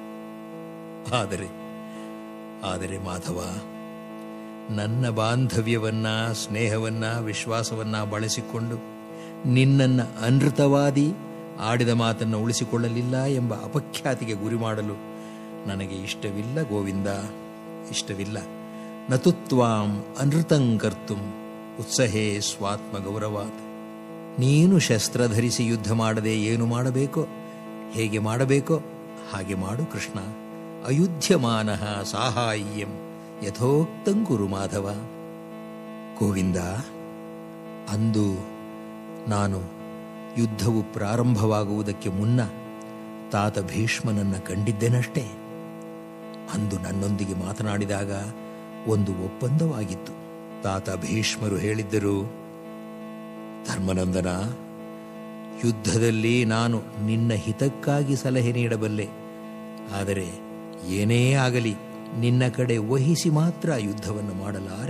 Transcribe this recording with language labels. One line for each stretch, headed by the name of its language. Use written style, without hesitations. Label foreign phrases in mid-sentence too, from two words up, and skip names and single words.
Kannada: ಆದರೆ ಮಾಧವ, ನನ್ನ ಬಾಂಧವ್ಯವನ್ನ, ಸ್ನೇಹವನ್ನ, ವಿಶ್ವಾಸವನ್ನ ಬಳಸಿಕೊಂಡು ನಿನ್ನನ್ನ ಅನೃತವಾದಿ, ಆಡಿದ ಮಾತನ್ನು ಉಳಿಸಿಕೊಳ್ಳಲಿಲ್ಲ ಎಂಬ ಅಪಖ್ಯಾತಿಗೆ ಗುರಿ ಮಾಡಲು ನನಗೆ ಇಷ್ಟವಿಲ್ಲ ಗೋವಿಂದ, ಇಷ್ಟವಿಲ್ಲ.
Sanskrit: ನತು ತ್ವಾಂ ಅನೃತಂ ಕರ್ತುಂ ಉತ್ಸಹೇ ಸ್ವಾತ್ಮ ಗೌರವಾತ್.
Kannada: ನೀನು ಶಸ್ತ್ರ ಧರಿಸಿ ಯುದ್ಧ ಮಾಡದೆ ಏನು ಮಾಡಬೇಕೋ, ಹೇಗೆ ಮಾಡಬೇಕೋ ಹಾಗೆ ಮಾಡು ಕೃಷ್ಣ.
Sanskrit: ಅಯುಧ್ಯಮಾನಃ ಸಾಹಾಯ್ಯಂ ಯಥೋಕ್ತಂ ಕುರು ಮಾಧವ.
Kannada: ಗೋವಿಂದ, ಅಂದು ನಾನು ಯುದ್ಧವು ಪ್ರಾರಂಭವಾಗುವುದಕ್ಕೆ ಮುನ್ನ ತಾತ ಭೀಷ್ಮನನ್ನ ಕಂಡಿದ್ದೆನಷ್ಟೇ. ಅಂದು ನನ್ನೊಂದಿಗೆ ಮಾತನಾಡಿದಾಗ ಒಂದು ಒಪ್ಪಂದವಾಗಿತ್ತು. ತಾತ ಭೀಷ್ಮರು ಹೇಳಿದ್ದರು, ಧರ್ಮನಂದನ, ಯುದ್ಧದಲ್ಲಿ ನಾನು ನಿನ್ನ ಹಿತಕ್ಕಾಗಿ ಸಲಹೆ ನೀಡಬಲ್ಲೆ, ಆದರೆ ಏನೇ ಆಗಲಿ ನಿನ್ನ ಕಡೆ ವಹಿಸಿ ಮಾತ್ರ ಯುದ್ಧವನ್ನು ಮಾಡಲಾರೆ.